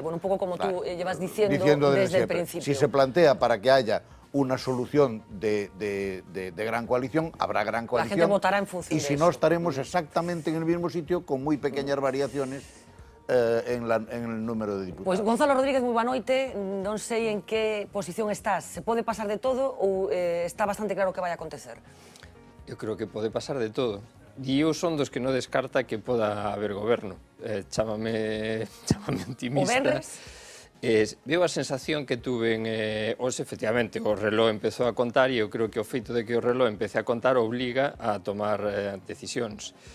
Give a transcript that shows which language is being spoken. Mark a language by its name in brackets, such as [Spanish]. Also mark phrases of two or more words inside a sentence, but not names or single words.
[Spanish] Bueno, un poco como tú llevas diciendo desde el principio. Si se plantea para que haya una solución de gran coalición, habrá gran coalición. La gente votará en función de eso. Y si no, estaremos exactamente en el mismo sitio, con muy pequeñas variaciones en el número de diputados. [Galician] Pues Gonzalo Rodríguez, moi boa noite. Non sei en que posición estás. Se pode pasar de todo ou está bastante claro que vai acontecer? Eu creo que pode pasar de todo. E eu son dos que non descarta que poda haber goberno. Chámame optimista. O venres? Veo a sensación que tuve hoxe, efectivamente, o reloj empezou a contar e eu creo que o feito de que o reloj empece a contar obliga a tomar decisións.